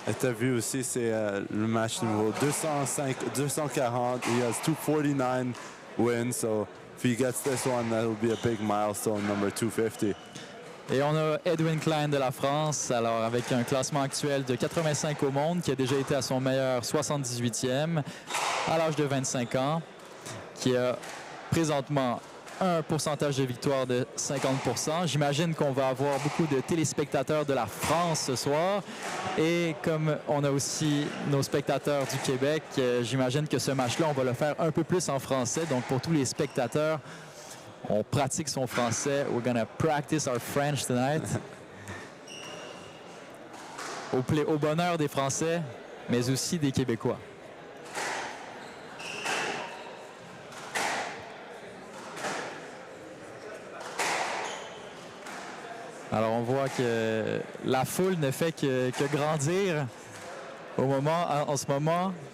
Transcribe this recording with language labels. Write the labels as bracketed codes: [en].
[fr] Et tu as vu aussi, c'est le match numéro 240. [en] He has 249 wins, so if he gets this one, that will be a big milestone, number 250. [fr] Et on a Edwin Clain de la France, alors avec un classement actuel de 85 au monde, qui a déjà été à son meilleur 78e à l'âge de 25 ans, qui a présentement un pourcentage de victoire de 50%. J'imagine qu'on va avoir beaucoup de téléspectateurs de la France ce soir. Et comme on a aussi nos spectateurs du Québec, j'imagine que ce match-là, on va le faire un peu plus en français. Donc pour tous les spectateurs, on pratique son français. [en] We're gonna practice our French tonight. [fr] Au bonheur des Français, mais aussi des Québécois. Alors on voit que la foule ne fait que grandir en ce moment.